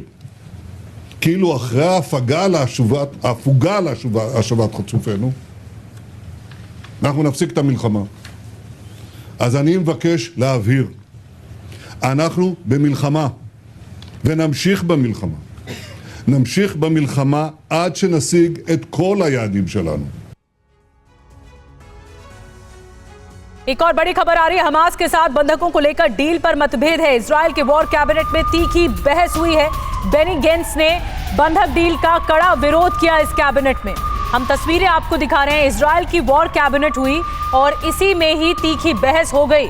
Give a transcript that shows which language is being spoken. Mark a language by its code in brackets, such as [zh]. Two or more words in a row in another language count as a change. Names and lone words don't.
[he] כאילו אחרי ההפוגה להשבת חטופינו, אנחנו נפסיק את המלחמה. אז אני מבקש להבהיר, אנחנו במלחמה, ונמשיך במלחמה. נמשיך במלחמה עד שנשיג את כל היעדים שלנו. [hi] एक और बड़ी खबर आ रही है। हमास के साथ बंधकों को लेकर डील पर मतभेद है। इजराइल के [en] war cabinet [hi] में तीखी बहस हुई है। बेनी गेंट्स ने बंधक डील का कड़ा विरोध किया इस कैबिनेट में। हम तस्वीरें आपको दिखा रहे हैं। इजराइल की [en] war cabinet [hi] हुई और इसी में ही तीखी बहस हो गई।